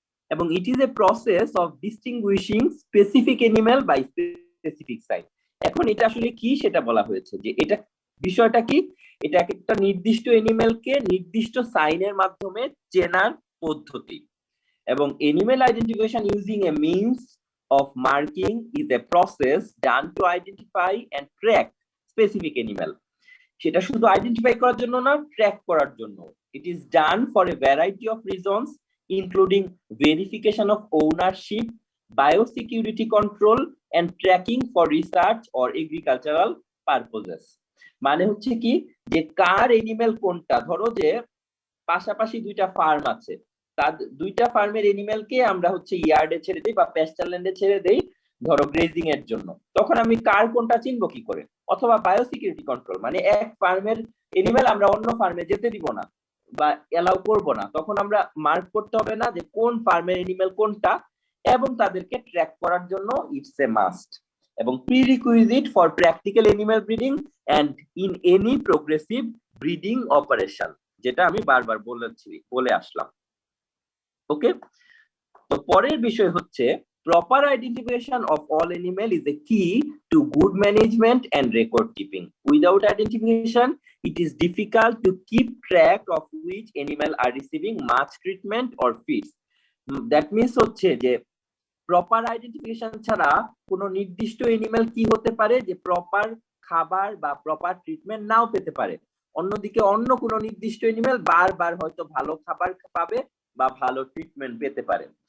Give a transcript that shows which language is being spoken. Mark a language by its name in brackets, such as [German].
[English] এবং it is a process of distinguishing specific animal by specific sign. [Bangla] এখন এটা আসলে কি সেটা বলা হয়েছে যে এটা বিষয়টা কি, এটা একটা নির্দিষ্ট এনিম্যালকে নির্দিষ্ট সাইনের মাধ্যমে চেনার পদ্ধতি। [English] এবং animal identification using a means of marking is a process done to identify and track specific animal. [Bangla] সেটা শুধু আইডেন্টিফাই করার জন্য না, ট্র্যাক করার জন্য। [English] It is done for a variety of reasons including verification of ownership, biosecurity control and tracking for research or agricultural purposes. [Bangla] মানে হচ্ছে কি যে কার এনিম্যাল কোনটা। ধরো যে পাশাপাশি 2টা ফার্ম আছে, তার 2টা ফার্মের এনিম্যালকে আমরা হচ্ছে ইয়ার্ডে ছেড়ে দেই বা প্যাস্টারল্যান্ডে ছেড়ে দেই ধরো গ্রেজিং এর জন্য, তখন আমি কার কোনটা চিনবো কি করে? অথবা বায়োসিকিউরিটি কন্ট্রোল, মানে এক ফার্মের এনিম্যাল আমরা অন্য ফার্মে যেতে দিব না বা এলাও করব না, তখন আমরা মার্ক করতে হবে না যে কোন ফার্মের এনিম্যাল কোনটা, এবং তাদেরকে ট্র্যাক করার জন্য [English] it's a must এবং prerequisite for practical animal breeding and in any progressive breeding operation, [Bangla] যেটা আমি বারবার বলে আসলাম। ওকে, তো পরের বিষয় হচ্ছে [English] proper identification of all animal is a key to good management and record keeping. Without identification, it is difficult to keep track of which animal are receiving much treatment or feeds. That means [Bangla] হচ্ছে যে proper identification ছাড়া কোনো নির্দিষ্ট animal কি হতে পারে যে proper খাবার বা প্রপার ট্রিটমেন্ট নাও পেতে পারে, অন্যদিকে অন্য কোনো নির্দিষ্ট এনিম্যাল বারবার হয়তো ভালো খাবার পাবে বা ভালো ট্রিটমেন্ট পেতে পারে।